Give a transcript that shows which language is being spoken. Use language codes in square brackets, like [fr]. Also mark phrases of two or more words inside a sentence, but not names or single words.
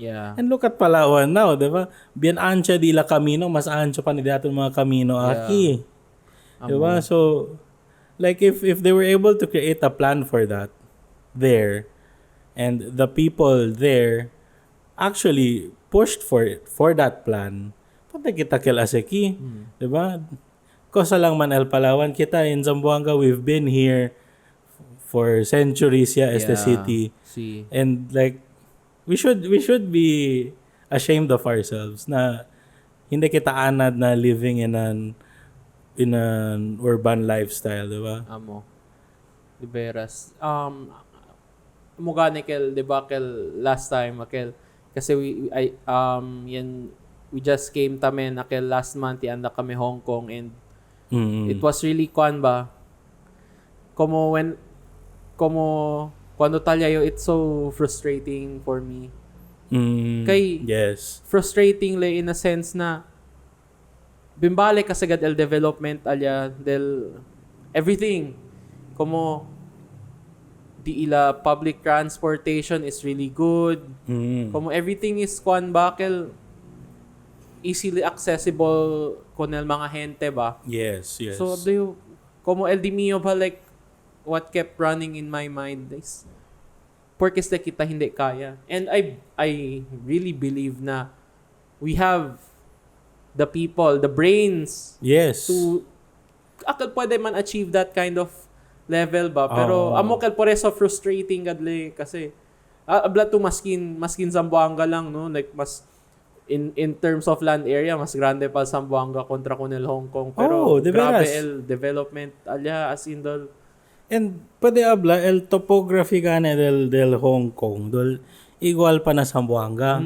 [en] Yeah. And look at Palawan now, [cbk] di ba? Bien ancha di la camino, mas ancho pa ni daton mga camino aki. Di ba? [en] So like if they were able to create a plan for that there, and the people there actually pushed for that plan, [cbk] pati kita kel aseki, di ba? Kosa lang man el Palawan, kita in Zamboanga, [en] we've been here for centuries as the city. See. And like we should be ashamed of ourselves [cbk] na hindi kita anad na [en] living in an urban lifestyle, [cbk] di ba? Amo. Di veras. Mugani kel, di ba, [en] kel last time, kel, kasi we just came tamen, kel last month, [cbk] anda kami [en] Hong Kong, and it was really [cbk] kwan ba? Cuando talyayo, [en] it's so frustrating for me. [cbk] Kay frustrating le [en] in a sense [cbk] na bimbale kasagad el development alya del everything. Como di ila [en] public transportation is really good. [cbk] Como everything is kwan bakel [en] easily accessible [cbk] con el mga gente ba. [en] Yes. [cbk] So como el di mio ba, [en] like what kept running in my mind is [cbk] porkes na kita hindi kaya. [en] And I really believe na we have the people, the brains to [cbk] akal pwede man [en] achieve that kind of level ba. [cbk] Pero amo kal por eso frustrating gadle kasi abla to maskin Zamboanga lang, no, like mas [en] in terms of land area [cbk] mas grande pa Zamboanga kontra con el Hong Kong, pero grabe el development alya [en] as in [cbk] dol. And pwede habla el topography gane del Hong Kong dol igual pa na Zamboanga.